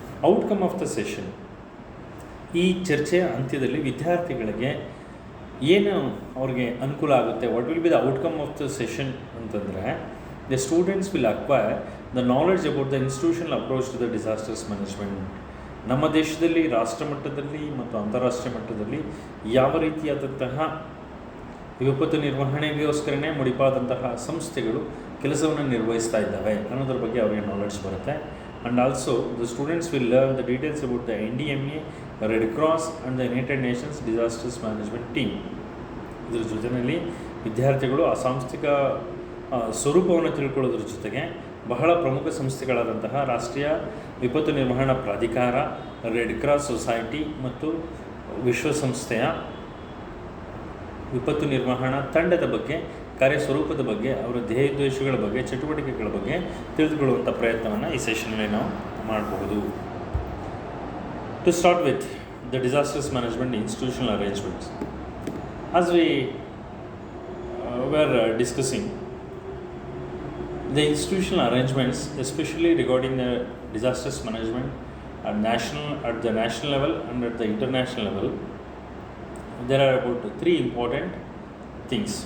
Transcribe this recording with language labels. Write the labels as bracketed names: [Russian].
[English] Outcome of the session. [Kannada] ಈ ಚರ್ಚೆಯ ಅಂತ್ಯದಲ್ಲಿ ವಿದ್ಯಾರ್ಥಿಗಳಿಗೆ ಏನು ಅವ್ರಿಗೆ ಅನುಕೂಲ ಆಗುತ್ತೆ, [English] what will be the outcome of the session [Kannada] ಅಂತಂದರೆ, [English] The students will acquire the knowledge about the institutional approach to the disasters management. [Kannada] ನಮ್ಮ ದೇಶದಲ್ಲಿ ರಾಷ್ಟ್ರ ಮಟ್ಟದಲ್ಲಿ ಮತ್ತು ಅಂತಾರಾಷ್ಟ್ರೀಯ ಮಟ್ಟದಲ್ಲಿ ಯಾವ ರೀತಿಯಾದಂತಹ ವಿಪತ್ತು ನಿರ್ವಹಣೆಗೋಸ್ಕರನೇ ಮುಡಿಪಾದಂತಹ ಸಂಸ್ಥೆಗಳು ಕೆಲಸವನ್ನು ನಿರ್ವಹಿಸ್ತಾ ಇದ್ದಾವೆ ಅನ್ನೋದ್ರ ಬಗ್ಗೆ ಅವರಿಗೆ ನಾಲೆಡ್ಜ್ ಬರುತ್ತೆ. [English] And also the students will learn the details about the NDMA, Red Cross and the United Nations Disasters Management Team. [Kannada] ಇದರ ಜೊತೆಯಲ್ಲಿ ವಿದ್ಯಾರ್ಥಿಗಳು ಆ ಸಾಂಸ್ಥಿಕ ಸ್ವರೂಪವನ್ನು ತಿಳ್ಕೊಳ್ಳೋದ್ರ ಜೊತೆಗೆ ಬಹಳ ಪ್ರಮುಖ ಸಂಸ್ಥೆಗಳಾದಂತಹ ರಾಷ್ಟ್ರೀಯ ವಿಪತ್ತು ನಿರ್ವಹಣಾ ಪ್ರಾಧಿಕಾರ, ರೆಡ್ ಕ್ರಾಸ್ ಸೊಸೈಟಿ ಮತ್ತು ವಿಶ್ವಸಂಸ್ಥೆಯ ವಿಪತ್ತು ನಿರ್ವಹಣಾ ತಂಡದ ಬಗ್ಗೆ, ಕಾರ್ಯಸ್ವರೂಪದ ಬಗ್ಗೆ, ಅವರ ಧ್ಯೇಯೋದ್ದೇಶಗಳ ಬಗ್ಗೆ, ಚಟುವಟಿಕೆಗಳ ಬಗ್ಗೆ ತಿಳಿದುಕೊಳ್ಳುವಂಥ ಪ್ರಯತ್ನವನ್ನು ಈ ಸೆಷನ್ನಲ್ಲಿ ನಾವು ಮಾಡಬಹುದು. [English] To start with the disasters management institutional arrangements. As we were discussing the institutional arrangements, especially regarding the disasters management at the national level and at the international level, there are about three important things.